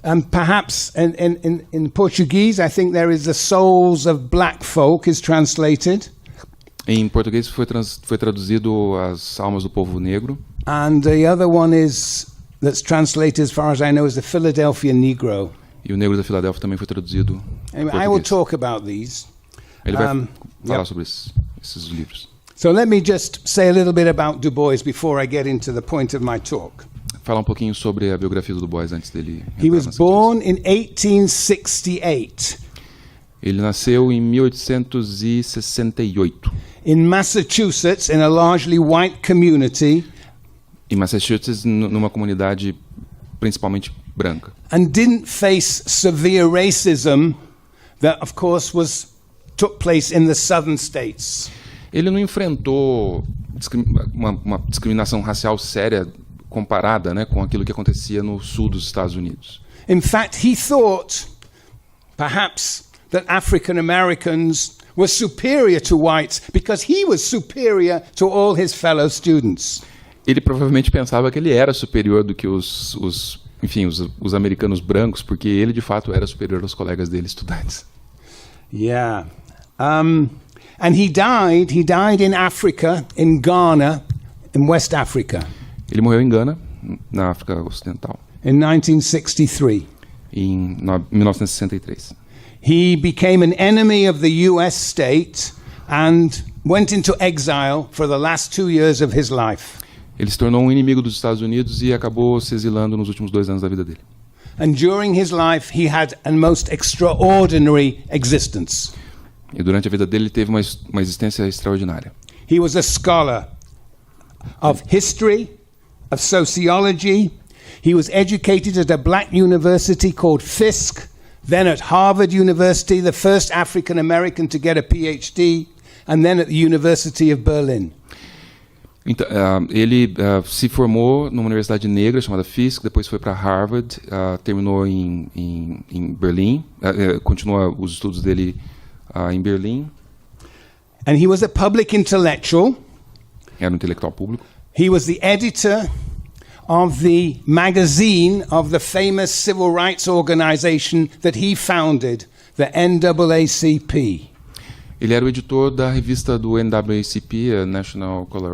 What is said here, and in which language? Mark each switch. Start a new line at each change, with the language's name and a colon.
English: Perhaps in Portuguese, I think there is the souls of black folk is translated.
Portuguese: Em português foi traduzido As Almas do Povo Negro.
English: And the other one that's translated, as far as I know, is the Philadelphia Negro.
Portuguese: E o Negro da Filadélfia também foi traduzido.
English: Anyway, I will talk about these.
Portuguese: Ele vai falar sobre esses livros.
English: So let me just say a little bit about Du Bois before I get into the point of my talk.
Portuguese: Falar um pouquinho sobre a biografia do Du Bois antes dele.
English: He was born in 1868.
Portuguese: Ele nasceu em 1868.
English: In Massachusetts, in a largely white community.
Portuguese: Em Massachusetts, numa comunidade principalmente branca.
English: And didn't face severe racism that, of course, was took place in the southern states.
Portuguese: Ele não enfrentou uma discriminação racial séria comparada, né, com aquilo que acontecia no sul dos Estados Unidos.
English: In fact, he thought perhaps that African Americans were superior to whites because he was superior to all his fellow students.
Portuguese: Ele provavelmente pensava que ele era superior do que os americanos brancos, porque ele de fato era superior aos colegas dele, estudantes.
English: Yeah. And he died in Africa, in Ghana, in West Africa.
Portuguese: Ele morreu em Gana, na África Ocidental,
English: in 1963.
Portuguese: em 1963.
English: He became an enemy of the US state and went into exile for the last 2 years of his life.
Portuguese: Ele se tornou um inimigo dos Estados Unidos e acabou se exilando nos últimos 2 anos da vida dele.
English: And during his life, he had a most extraordinary existence.
Portuguese: E durante a vida dele ele teve uma existência extraordinária.
English: He was a scholar of history, of sociology. He was educated at a black university called Fisk, then at Harvard University, the first African American to get a PhD, and then at the University of Berlin.
Portuguese: Então, ele se formou numa universidade negra chamada Fisk, depois foi para Harvard, terminou em Berlim, continua os estudos dele em Berlim.
English: And he was a public intellectual.
Portuguese: Era um intelectual público.
English: He was the editor of the magazine of the famous civil rights organization that he founded, the NAACP.
Portuguese: Ele era o editor da revista do NAACP, a National